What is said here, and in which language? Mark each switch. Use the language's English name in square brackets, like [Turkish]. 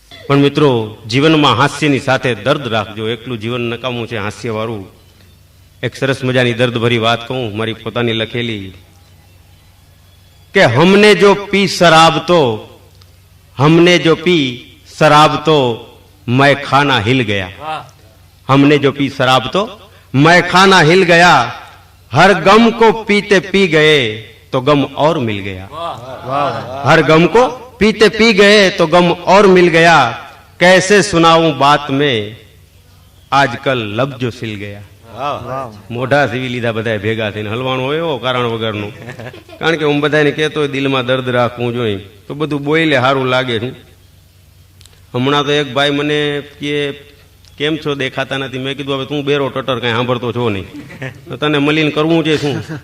[Gujarati] પણ મિત્રો, જીવનમાં હાસ્યની સાથે દર્દ રાખજો. એકલું જીવન નકામું છે હાસ્ય વાળું. એક સરસ મજાની દર્દભરી વાત કહું, મારી પોતાની લખેલી, કે [Hindi] हमने जो पी शराब तो मैं खाना हिल गया. हमने जो पी शराब तो मैं खाना हिल गया. हर गम को पीते पी गए तो गम और मिल गया. हर गम को पीते पी गए तो गम और मिल गया. कैसे सुनाऊं बात में આજકલ लब जो सिल गया. [Gujarati] મોઢા સીવી લીધા બધા ભેગા થઈને. હલવાનું હોય એવો કારણ વગરનું. કારણ કે હું બધાને કહેતો હોય દિલમાં દર્દ રાખવું જોઈએ તો બધું બોલે સારું લાગે છે. હમણાં તો એક ભાઈ મને કે કેમ છો, દેખાતા નથી. મેં કીધું હવે તું બેરો ટટર કઈ સાંભળતો છો નહીં, તો તને મળીને કરવું છે શું?